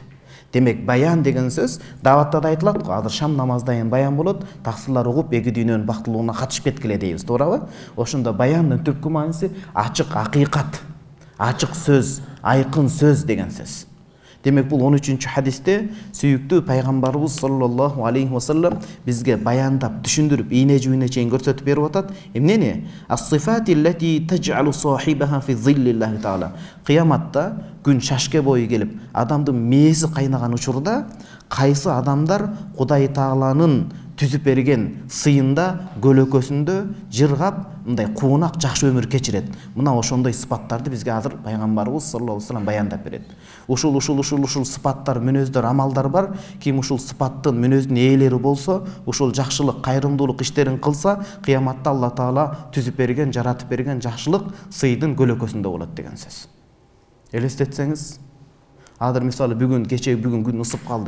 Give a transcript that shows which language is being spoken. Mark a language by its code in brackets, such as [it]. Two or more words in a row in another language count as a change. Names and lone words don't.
[ky] Демек баян деген сөз даватта да айтылат го. Азыр шам намаздайын баян болот, таксырлар угуп эки дүйнөнүн бактылууна катышып кеткиле дейбиз, туурабы? Ошондо баяндын түпкү мааниси ачык акыйкат, ачык сөз, айкын сөз деген сөз. Демек бул 13-cü хадисте сүйүктүү пайгамбарыбыз [ar] صلى الله عليه وسلم [ky] бизге баяндап, түшүндүрүп, ийне жүйүнө чейин көрсөтүп берип атат. Эмнени? [ar] الصفات التي تجعل صاحبها في ظل الله تعالى. [ky] Кыяматта күн шашке бою келип, адамдын мээси кайнаган учурда кайсы адамдар Кудай Тааланын түзүп берген сыйында, көлөкөсүндө жыргап, мындай куунак жакшы өмүр кечирет. Мына ошондой сыпаттарды бизге азыр пайгамбарыбыз [ar] صلى الله عليه وسلم [ky] баяндап берет. Ушул сыпаттар, мүнөздөр, амалдар бар. Ким ушул сыпаттын, мүнөздүн ээлери болсо, ушул жакшылык, кайрымдуулук иштерин кылса, кыяматта Алла Таала түзүп берген, жаратып берген жакшылык сыйдын көлөкөсүндө болот деген сөз. Элестетсеңиз, азыр мисалы бүгүн күн ысып калды.